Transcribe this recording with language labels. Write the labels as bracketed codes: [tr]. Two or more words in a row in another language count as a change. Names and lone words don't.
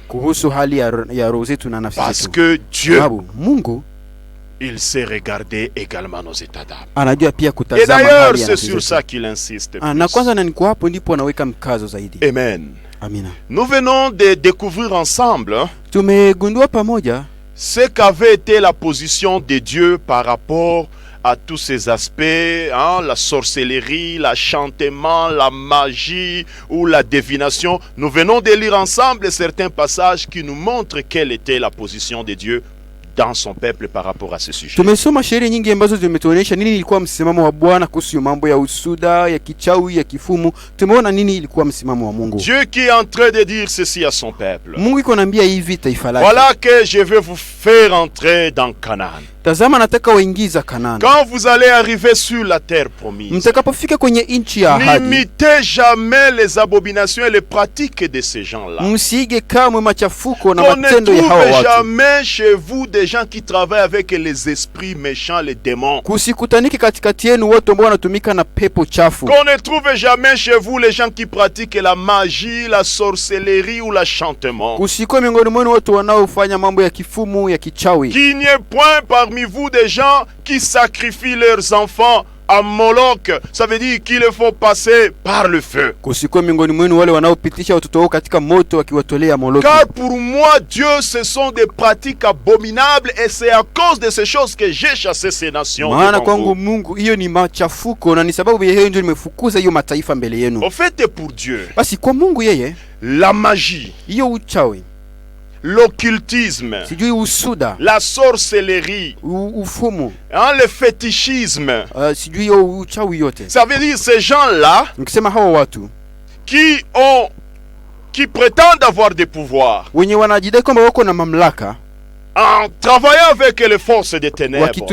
[sw] kuhusu hali ya roho zetu na nafsi [fr] Parce [sw] zetu. [fr] que Dieu, [sw] Sababu Mungu [fr] il sait regarder également nos états d'âme. [sw] anajua pia [fr] Et [sw] kutazama [fr] d'ailleurs, [sw] hali ya [fr] c'est [sw] nafsi [fr] sur [sw] zetu. [fr] ça qu'il insiste. [sw] Na [fr] plus. [sw] kwanza na niko hapo ndipo anaweka mkazo zaidi. [fr] Amen. [sw] Amina. [fr] Nous venons de découvrir ensemble [sw] Tumegundua pamoja [fr] ce qu'avait été la position de Dieu par rapport à tous ces aspects, hein, la sorcellerie, l'enchantement, la magie ou la divination. Nous venons de lire ensemble certains passages qui nous montrent quelle était la position de Dieu dans son peuple par rapport à ce sujet. [sw] Tumesoma sheria nyingi ambazo zimetuonyesha nini ilikuwa msimamo wa Bwana kuhusu mambo ya usuda, ya kichawi, ya kifumu. Tumeona nini ilikuwa msimamo wa Mungu. [fr] Dieu qui est en train de dire ceci à son peuple. [sw] Mungu iko anambia hivi taifa lake. [fr] Voilà que je vais vous faire entrer dans Canaan. [sw] Tazama nataka waingiza Kanani. [fr] Quand vous allez arriver sur la terre promise, [sw] mtakapofika kwenye nchi ya ahadi, [fr] n'imitez jamais les abominations et les pratiques de ces gens-là. [sw] Msige kamwe machafuko na matendo ya hawa watu. [fr] On ne trouve jamais chez vous des gens qui travaillent avec les esprits méchants, les démons. [sw] Kusikutaniki katikati yenu watu ambao wanatumika na pepo chafu. [fr] Qu'on ne trouve jamais chez vous les gens qui pratiquent la magie, la sorcellerie ou l'enchantement. [sw] Kusiko miongoni mwenu watu wanaofanya mambo ya kifumu, ya kichawi. [fr] Qu'il n'y ait point parmi vous des gens qui sacrifient leurs enfants à Moloch. Ça veut dire qu'ils le font passer par le feu. [sw] Kusiko miongoni mwenu wale wanaopitisha watoto wao katika moto wakiwatolea Moloki. [fr] Car pour moi Dieu, ce sont des pratiques abominables et c'est à cause de ces choses que j'ai chassé ces nations. [sw] Maana kwangu Mungu hiyo ni machafuko na ni sababu ya hiyo ndio nimefukuza hiyo mataifa mbele yenu. [fr] Au fait, pour Dieu, [sw] basi kwa Mungu yeye, [fr] la magie, [sw] hiyo uchawi, [fr] l'occultisme, la sorcellerie, le fétichisme, ça veut dire ces gens-là qui prétendent avoir des pouvoirs en travaillant avec les forces des ténèbres.